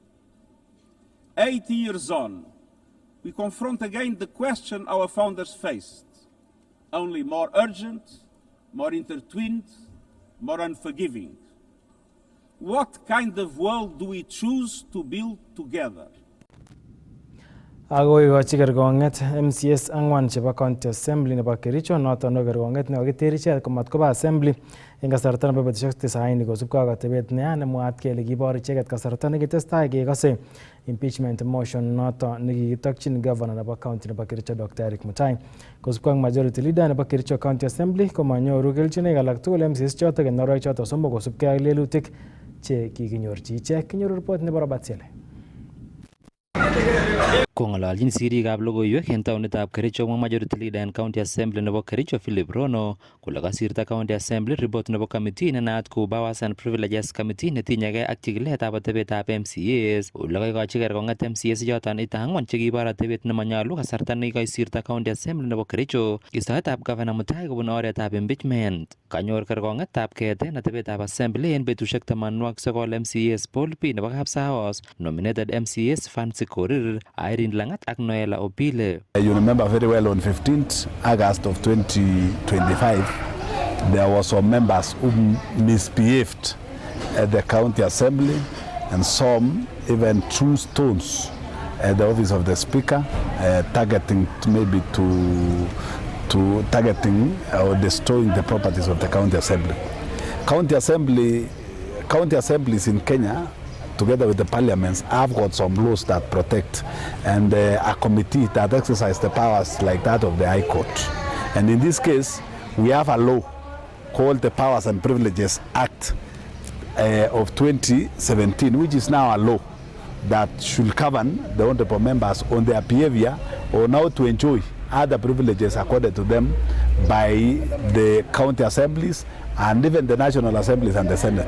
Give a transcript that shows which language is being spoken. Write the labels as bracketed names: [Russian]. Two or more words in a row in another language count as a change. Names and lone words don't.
[English] 80 years on, we confront again the question our founders faced, only more urgent, more intertwined, more unforgiving. What kind of world do we choose to build together? [Kalenjin] Agoi gochi kergonget MCS angwan chebo [English] County Assembly [Kalenjin] nebo Kericho noton no kergonget ne kokiter icheket komat koba Assembly eng kasarta nebo betusiek 90 kosubkei ak atebet neya nemwaat kele kibor icheket kasarta nekitestai kekose [English] impeachment motion [Kalenjin] noton nekikitokyin governor nebo county nebo Kericho Dr. Eric Mutai. Kosubkei ak [English] majority leader [Kalenjin] nebo Kericho [English] County Assembly [Kalenjin] komanyoru kelchinoik alak tugul MCS chotok eng orowek chotok somok kosubkei ak lelutik che kikinyorchi ichek. Kinyoru report nebo Robert Sele. Kong'ololjin siriikab logoiwek en taonitab Kericho komwa [English] majority leader [Kalenjin] en [English] County Assembly [Kalenjin] nebo Kericho Philip Rono kole kasirta [English] County Assembly [Kalenjin] report nebo committee nenaat kou Powers and Privileges Committee netinyegei ak chikiletab atebetab MCAs ole kaikochi kerkong'et MCAs choton ita ang'wan chekibor atebet nemanyalu kasarta nekikosirta [English] County Assembly [Kalenjin] nebo Kericho istoetab Governor Mutai kobun oretab impeachment. Kanyor kerkong'etab keeten atebetab Assembly en betusiek 89 MCAs Paul P nebo Kapsaos, [English] nominated MCAs [Kalenjin] Fancy Korir, Irene Langat ak Noela Opile. [English] You remember very well on 15th August of 2025, there were some members who misbehaved at the county assembly, and some even threw stones at the office of the speaker, targeting targeting or destroying the properties of the county assembly. County assemblies in Kenya, together with the parliaments, have got some laws that protect, and a committee that exercise the powers like that of the High Court. And in this case, we have a law called the Powers and Privileges Act of 2017, which is now a law that should govern the honorable members on their behavior or how to enjoy other privileges accorded to them by the county assemblies and even the national assemblies and the Senate.